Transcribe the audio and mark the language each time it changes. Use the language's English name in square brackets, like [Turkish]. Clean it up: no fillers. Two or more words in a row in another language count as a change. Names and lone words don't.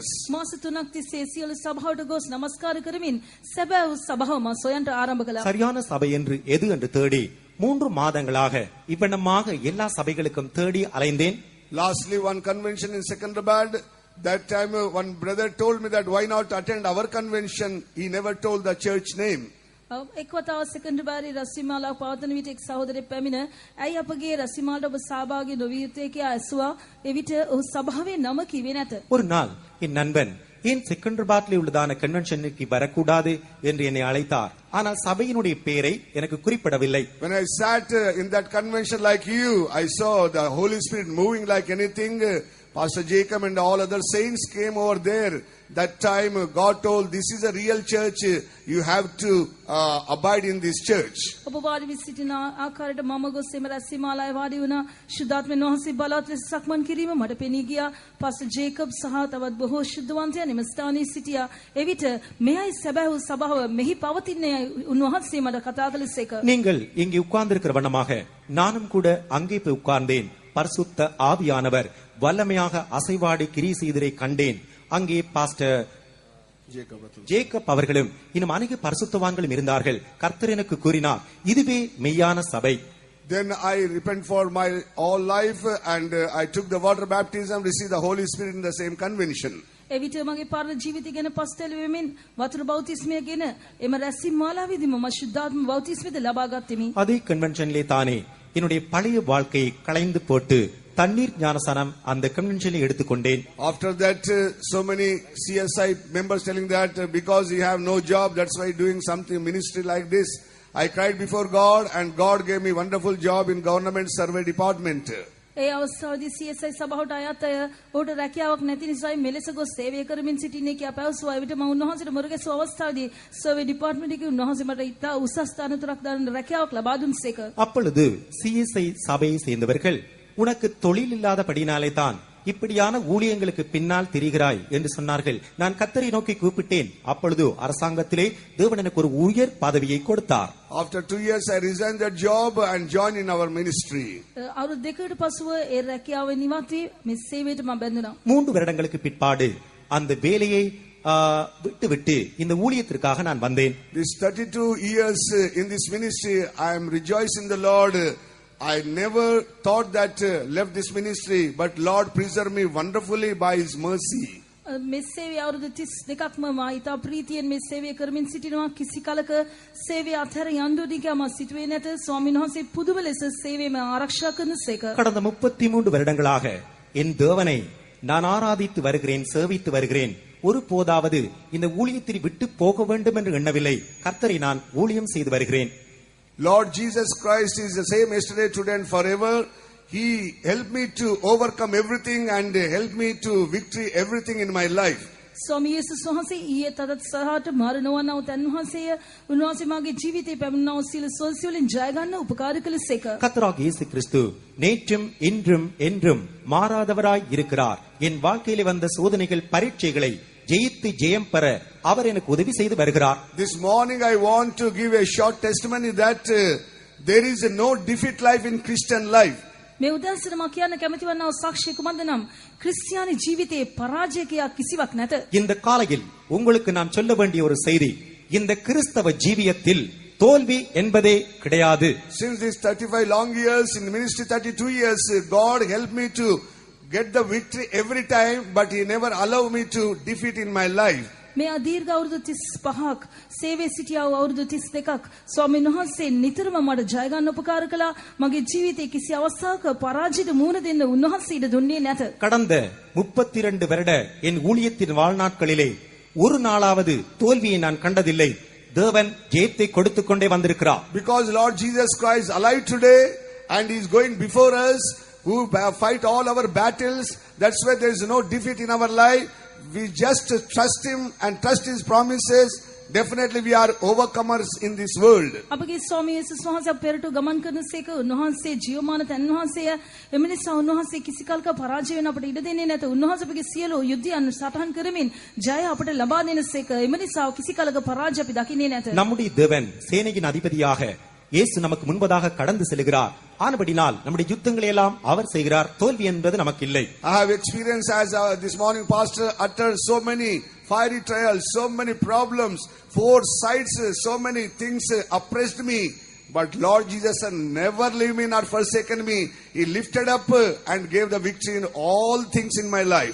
[Sinhala] මාස 3ක් තිස්සේ සියලු සභාවට ගොස් නමස්කාර කරමින් සැබෑ සභාව මම සොයන්න ආරම්භ කළා. [Tamil] சரியான சபை என்று எது என்று தேடி 3 மாதங்களாக இவ்வண்ணமாக எல்லா சபைகளுக்கும் தேடி அலைந்தேன். [English] Lastly, one convention in Secunderabad, that time one brother told me that why not attend our convention. He never told the church name. [Sinhala] එක් වතාවක් සෙකන්ඩරි රසිමාලා පවත්වන විට එක් සහෝදරයෙක් පැමිණ ඇයි අපගේ රසිමාලට ඔබ සහභාගී නොවිය යුත්තේ කියා ඇසුවා. එවිට ඔහු සභාවේ නම කිව්වේ නැත. [Tamil] ஒரு நாள் என் நண்பன் ஏன் செகண்டர்பாத்ல உள்ளதான கன்வென்ஷனுக்கு வரக்கூடாது என்று என்னை அழைத்தார். ஆனால் சபையினுடைய பெயரை எனக்கு குறிப்பிடவில்லை. [English] When I sat in that convention like you, I saw the Holy Spirit moving like anything. Pastor Jacob and all other saints came over there. That time God told, this is a real church. You have to abide in this church. [Sinhala] ඔබ වාඩි වී සිටින ආකාරයට මම ගොස් එම රැස්මාලාවේ වාඩි වුණා. ශුද්ධාත්මයන් වහන්සේ බලවත් ලෙස සක්මන් කිරීම මට පෙනී ගියා. පාස්ටර් ජේකබ් සහ තවත් බොහෝ ශුද්ධවන්තයන් එම ස්ථානයේ සිටියා. එවිට මෙයයි සැබෑ සභාව මෙහි පවතින්නේ උන්වහන්සේ මට කතා කළසේක. [Tamil] நீங்கள் இங்கே உட்கார்ந்திருக்கிற வண்ணமாக நானும் கூட அங்கே போய் உட்கார்ந்தேன். பரிசுத்த ஆவியானவர் வல்லமையாக அசைவாடி கிரியை செய்ததை கண்டேன். அங்கே பாஸ்டர் ஜேக்கப் அவர்களும் இன்னும் அநேக பரிசுத்தவான்களும் இருந்தார்கள். கர்த்தர் எனக்கு கூறினார், இதுவே மெய்யான சபை. [English] Then I repent for my all life and I took the water baptism, received the Holy Spirit in the same convention. [Sinhala] එවිට මගේ පරණ ජීවිතය ගැන පස්තැල වෙමින් වතුර බෞතිස්මය ගැන එම රැස්මාලාවේදී මම ශුද්ධාත්ම බෞතිස්මයද ලබා ගත්ෙමි. [Tamil] அதே கன்வென்ஷன்லே தானே என்னுடைய பழைய வாழ்க்கையை களைந்து போட்டு தண்ணீர் ஞானஸ்நானம் அந்த கன்வென்ஷனில் எடுத்துக்கொண்டேன். [English] After that so many CSI members telling that because you have no job, that's why doing something ministry like this. I cried before God and God gave me wonderful job in government survey department. [Sinhala] ඒ අවස්ථාවේදී CSI සභාවට අයත් අය ඔහුට රැකියාවක් නැති නිසායි මෙලෙස ගොස් සේවය කරමින් සිටින්නේ කියා පැවසුවා. එවිට මම උන්වහන්සේට මුරගැසූ අවස්ථාවේදී [English] survey department [Sinhala] එකේ උන්වහන්සේ මට ඉතා උසස් තනතුරක් දරන රැකියාවක් ලබා දුන්සේක. [Tamil] அப்பொழுது CSI சபையை சேர்ந்தவர்கள், உனக்கு தொழில் இல்லாதபடினாலே தான் இப்படியான ஊழியங்களுக்கு பின்னால் திரிகிறாய் என்று சொன்னார்கள். நான் கர்த்தரை நோக்கி கூப்பிட்டேன். அப்பொழுது அரசாங்கத்திலே தேவன் எனக்கு ஒரு உயர் பதவியை கொடுத்தார். [English] After 2 years I resigned that job and joined in our ministry. [Sinhala] අවුරුදු දෙකකට පසුව ඒ රැකියාව නිවත් වී මේ සේවයට මම බැඳුණා. [Tamil] 3 வருடங்களுக்கு பிற்பாடு அந்த வேலையை விட்டு இந்த ஊழியத்திற்காக நான் வந்தேன். [English] This 32 years in this ministry I am rejoicing in the Lord. I never thought that left this ministry, but Lord preserved me wonderfully by His mercy. [Sinhala] මේ සේවය අවුරුදු 32ක්ම මා ඉතා ප්‍රීතියෙන් මේ සේවය කරමින් සිටිනවා. කිසි කලක සේවය අතර යන්දුදී කියා මා සිතුවේ නැත. ස්වාමීන් වහන්සේ පුදුම ලෙස සේවයම ආරක්ෂා කරනසේක. [Tamil] கடந்த 33 வருடங்களாக என் தேவனை நான் ஆராதித்து வருகிறேன், சேவித்து வருகிறேன். ஒரு போதாவது இந்த ஊழியத்தை விட்டு போக வேண்டும் என்று எண்ணவில்லை. கர்த்தரை நான் ஊழியம் செய்து வருகிறேன். [English] Lord Jesus Christ is the same yesterday, today and forever. He helped me to overcome everything and helped me to victory everything in my life. [Sinhala] ස්වාමී යේසුස් වහන්සේ ඊයේ තදත් සහාට මරණවන්නා උතන් වහන්සේය උන්වහන්සේ මාගේ ජීවිතේ පැමිණනා සියලු සෝල්සිවලින් ජය ගන්න උපකාර කළසේක. [Tamil] கர்த்தராகிய இயேசு கிறிஸ்து நேற்றும் இன்றும் என்றும் மாறாதவராய் இருக்கிறார். என் வாழ்க்கையிலே வந்த சோதனைகள், பரீட்சைகளை ஜெயித்து ஜெயம் பெற அவர் எனக்கு உதவி செய்து வருகிறார். [English] This morning I want to give a short testimony that there is no defeat life in Christian life. [Sinhala] මේ උදෑසන මා කියන්න කැමති වන්නා සාක්ෂිය කුමක්ද නම් ක්‍රිස්තියානි ජීවිතේ පරාජයකයක් කිසිවක් නැත. [Tamil] இந்த காலையில் உங்களுக்கு நான் சொல்ல வேண்டிய ஒரு செய்தி, இந்த கிறிஸ்தவ ஜீவியத்தில் தோல்வி என்பதே கிடையாது. [English] Since these 35 long years in ministry, 32 years, God helped me to get the victory every time, but He never allowed me to defeat in my life. [Sinhala] මේ අදීර්ඝ අවුරුදු 35ක් සේවයේ සිටියා වූ අවුරුදු 32ක් ස්වාමීන් වහන්සේ නිතරම මට ජය ගන්න උපකාර කළා. මගේ ජීවිතයේ කිසි අවස්ථාවක පරාජයට මුහුණ දෙන්න උන්වහන්සේ ඉඩ දුන්නේ නැත. [Tamil] கடந்த 32 வருட என் ஊழியத்தின் வாழ்நாட்களிலே ஒரு நாளாவது தோல்வியை நான் கண்டதில்லை. தேவன் ஜெயத்தை கொடுத்துக் கொண்டே வந்திருக்கிறார். [English] Because Lord Jesus Christ alive today and he is going before us, who fight all our battles. That's why there is no defeat in our life. We just trust him and trust his promises. Definitely we are overcomers in this world. [Sinhala] අපගේ ස්වාමී යේසුස් වහන්සේ පෙරට ගමන් කරනසේක උන්වහන්සේ ජීවමාන තන් වහන්සේය. එම නිසා උන්වහන්සේ කිසි කලක පරාජය වෙන්න අපට ඉඩ දෙන්නේ නැත. උන්වහන්සේ අපගේ සියලු යුද්ධයන් සටහන් කරමින් ජය අපට ලබා දෙනසේක. එම නිසා කිසි කලක පරාජය අපි දකින්නේ නැත. [Tamil] நம்முடைய தேவன் சேனையின் அதிபதியாக இயேசு நமக்கு முன்பதாக கடந்து செல்கிறார். ஆனபடினால் நம்முடைய யுத்தங்களை எல்லாம் அவர் செய்கிறார். தோல்வி என்பது நமக்கு இல்லை. [English] I have experienced as this morning pastor uttered so many fiery trials, so many problems, four sides, so many things oppressed me. But Lord Jesus never leave me nor forsaken me. He lifted up and gave the victory in all things in my life.